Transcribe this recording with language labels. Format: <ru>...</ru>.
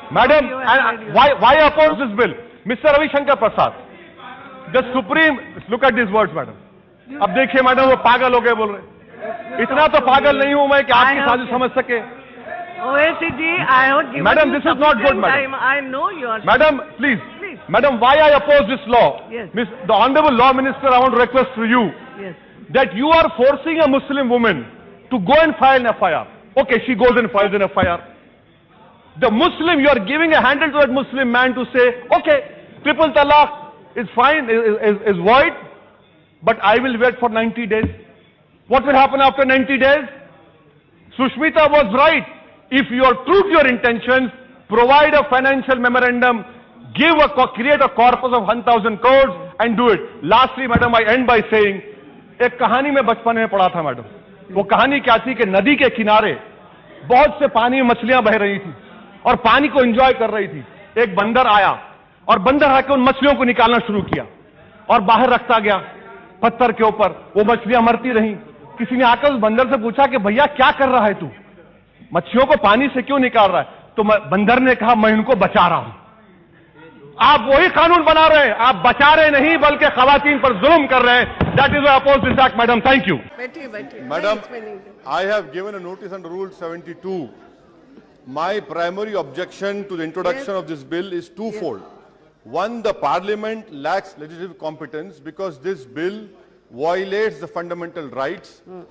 <en>Madam, and why oppose this bill? Mr. Ravi Shankar Prasad, the Supreme, look at these words, madam.</en> <hi>अब देखिए madam वो पागल हो गए बोल रहे, इतना तो पागल नहीं हूं मैं कि आपकी साजिश समझ सके.</hi> <en>OACG, I have given Madam, you this is not good, madam. time. I know you are. Madam, please. Madam, why I oppose this law? Yes. The Honorable Law Minister, I want to request to you Yes. that you are forcing a Muslim woman to go and file an FIR. Okay, she goes and files an FIR. The Muslim, you are giving a handle to that Muslim man to say, okay, triple talaq is fine, is void, but I will wait for 90 days. What will happen after 90 days? Sushmita was right. If you are true to your intentions, provide a financial memorandum, create a corpus of 1,000 crores and do it. Lastly, madam, I end by saying,</en> <hi>एक कहानी में बचपन में पढ़ा था madam. वो कहानी क्या थी कि नदी के किनारे बहुत से पानी में मछलियां बह रही थी और पानी को एंजॉय कर रही थी. एक बंदर आया और बंदर आकर उन मछलियों को निकालना शुरू किया और बाहर रखता गया पत्थर के ऊपर. वो मछलियां मरती रहीं. किसी ने आकर उस बंदर से पूछा कि भैया क्या कर रहा है तू, मछलियों को पानी से क्यों निकाल रहा है? तो बंदर ने कहा मैं इनको बचा रहा हूं. आप वही कानून बना रहे हैं, आप बचा रहे नहीं बल्कि खवातीन पर जुल्म कर रहे हैं.</hi> <en>That is why oppose this act. Madam, thank you. Madam, I have given a notice under Rule 72. My primary objection to the introduction of this bill is twofold. One, the Parliament lacks legislative competence because this bill violates the fundamental rights.</en>